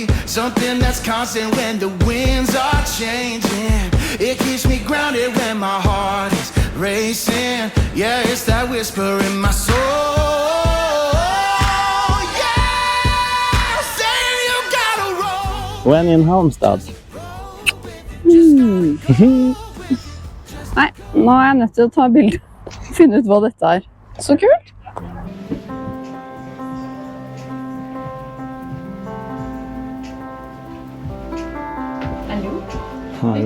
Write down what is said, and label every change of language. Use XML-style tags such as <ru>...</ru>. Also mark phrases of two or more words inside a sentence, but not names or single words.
<en>Something that's constant when the winds are changing. It keeps me grounded when my heart is racing. Yeah, it's that whisper in my soul. Yeah, saying you gotta roll. When in Halmstad.</en> <no>Nei, nå er jeg nødt til å ta bilder og finne ut hva dette er. Så kult! Hallo.</no>